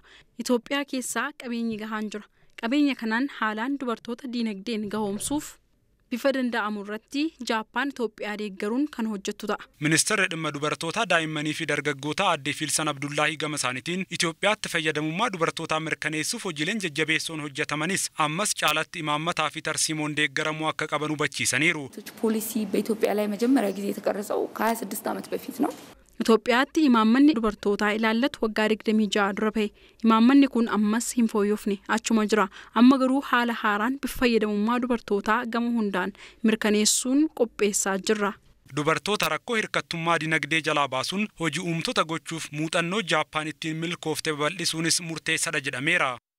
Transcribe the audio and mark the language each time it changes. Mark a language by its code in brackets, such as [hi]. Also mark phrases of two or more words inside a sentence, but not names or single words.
[om] Itoophiyaa keessaa qabeenyi gahaan jira. Qabeenya kanaan haalaan dubartoota dinagdeen gahoomsuuf bifa danda'amu irratti Jaappaan Itoophiyaa deeggaruun kan hojjettu ta'a. Ministeerri dhimma dubartootaa daa'immanii fi dargaggootaa Aadde Filsan Abdullaahii gama isaaniitiin Itoophiyaatti fayyadamummaa dubartootaa mirkaneessuuf hojiileen jajjabeessoon hojjetamanis ammas caalatti imaammataa fi tarsiimoon deeggaramuu akka qaban hubachiisaniiru. [am] ፖሊሲ በኢትዮጵያ ላይ መጀመሪያ ጊዜ የተቀረጸው ከ26 ዓመት በፊት ነው. [om] Itoophiyaatti imaammanni dubartootaa ilaallatu waggaa 26 dura ba'e. Imaammanni kun ammas hin fooyyofne achuma jira. Amma garuu haala haaraan bifa fayyadamummaa dubartootaa gama hundaan mirkaneessuun qopheessaa jirra. Dubartoota rakkoo hirkattummaa dinagdee jalaa baasuun hojii uumtoota gochuuf muuxannoo Jaappaan ittiin milkoofte babal'isuunis murteessaadha jedhameera.